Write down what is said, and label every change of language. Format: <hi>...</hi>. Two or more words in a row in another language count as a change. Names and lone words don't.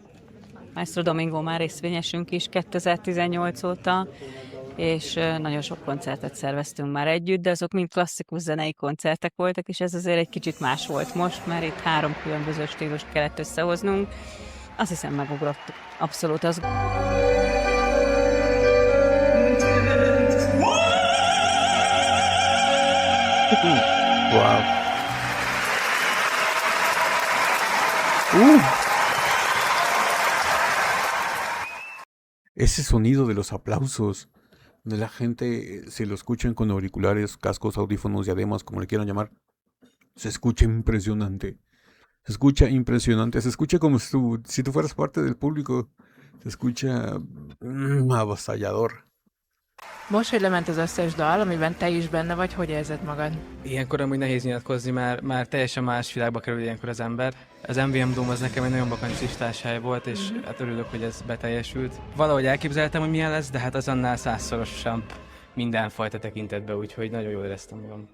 <hu>Maestro Domingo már részvényesünk is 2018 óta, és nagyon sok koncertet szerveztünk már együtt, de azok mind klasszikus zenei koncertek voltak, és ez azért egy kicsit más volt most, mert itt 3 különböző stílust kellett összehoznunk. Azt hiszem megugrottuk. Abszolút az. Wow.</hu> <es>Ese sonido de los aplausos de la gente, si lo escuchan con auriculares, cascos, audífonos, diademas, como le quieran llamar, se escucha impresionante. Se escucha impresionante. Se escucha como si tú fueras parte del público. Se escucha avasallador.</es> <hu>Most, hogy lement az összes dal, amiben te is benne vagy, hogy érzed magad? Ilyenkor amúgy nehéz nyilatkozni, már teljesen más világba kerül ilyenkor az ember. Az MVM Dome az nekem egy nagyon bakancs hely volt, és hát örülök, hogy ez beteljesült. Valahogy elképzeltem, hogy milyen lesz, de hát az annál 100-szorosabb mindenfajta tekintetben, úgyhogy nagyon jól éreztem magam.</hu>